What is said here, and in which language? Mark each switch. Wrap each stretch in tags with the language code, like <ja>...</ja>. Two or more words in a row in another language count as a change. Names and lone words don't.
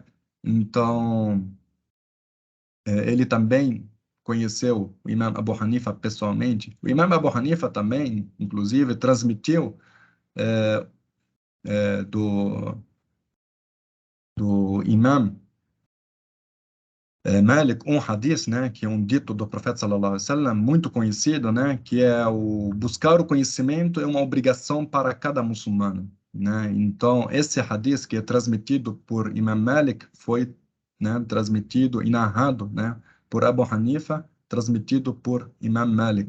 <pt>Então, ele também conheceu o Imam Abu Hanifa pessoalmente. O Imam Abu Hanifa também, inclusive, transmitiu do Imam Malik um hadith, né, que é um dito do profeta</pt> <ar>صلى الله عليه وسلم,</ar> <pt>muito conhecido, né, que é o buscar o conhecimento é uma obrigação para cada muçulmano, né? Então, esse hadith que é transmitido por Imam Malik foi, né, transmitido e narrado, né, por Abu Hanifa, transmitido por Imam Malik.</pt>